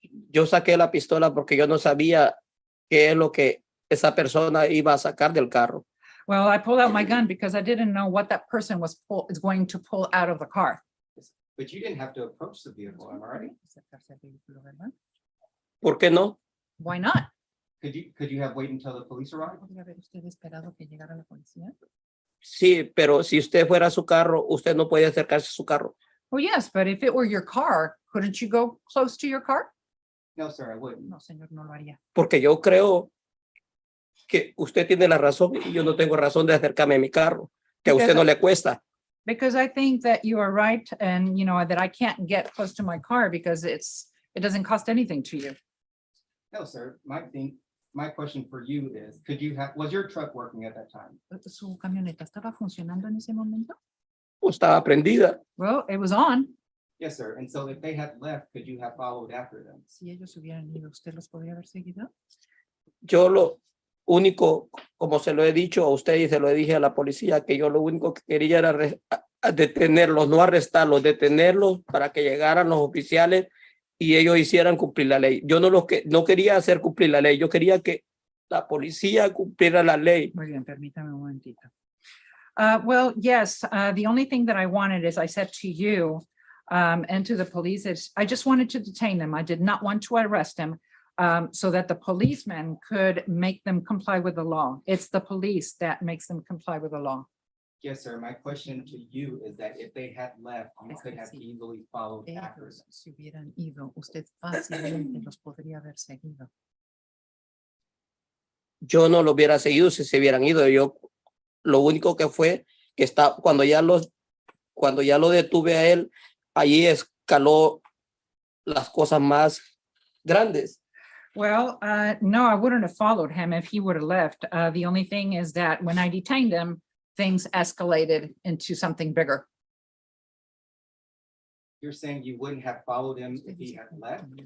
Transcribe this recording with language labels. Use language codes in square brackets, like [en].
[es] Yo saqué la pistola porque yo no sabía qué es lo que esa persona iba a sacar del carro. [en] Well, I pulled out my gun because I didn't know what that person is going to pull out of the car. But you didn't have to approach the vehicle, am I right? [es] ¿Por qué no? [en] Why not? Could you have waited until the police arrived? [es] Sí, pero si usted fuera a su carro, usted no puede acercarse a su carro. [en] Well, yes, but if it were your car, couldn't you go close to your car? No, sir, I wouldn't. [es] No, señor, no lo haría. Porque yo creo que usted tiene la razón y yo no tengo razón de acercarme a mi carro, que a usted no le cuesta. [en] Because I think that you are right and that I can't get close to my car because it doesn't cost anything to you. No, sir, my question for you is, was your truck working at that time? [es] ¿Su camioneta estaba funcionando en ese momento? O estaba prendida. [en] Well, it was on. Yes, sir. And so if they had left, could you have followed after them? [es] Si ellos hubieran ido, ¿usted los podría haber seguido? Yo lo único, como se lo he dicho a usted y se lo dije a la policía, que yo lo único que quería era detenerlos, no arrestarlos, detenerlos para que llegaran los oficiales y ellos hicieran cumplir la ley. Yo no quería hacer cumplir la ley, yo quería que la policía cumpliera la ley. Muy bien, permítame un momentito. [en] Well, yes, the only thing that I wanted, as I said to you and to the police, is I just wanted to detain them. I did not want to arrest them so that the policeman could make them comply with the law. It's the police that makes them comply with the law. Yes, sir. My question to you is that if they had left, you could have easily followed after [es] Ellos, [en] them. [es] si hubieran ido, usted fácilmente los podría haber seguido. Yo no lo hubiera seguido si se hubieran ido. Yo lo único que fue que cuando ya lo detuve a él, allí escaló las cosas más grandes. [en] Well, no, I wouldn't have followed him if he would have left. The only thing is that when I detained him, things escalated into something bigger. You're saying you wouldn't have followed him if he had left?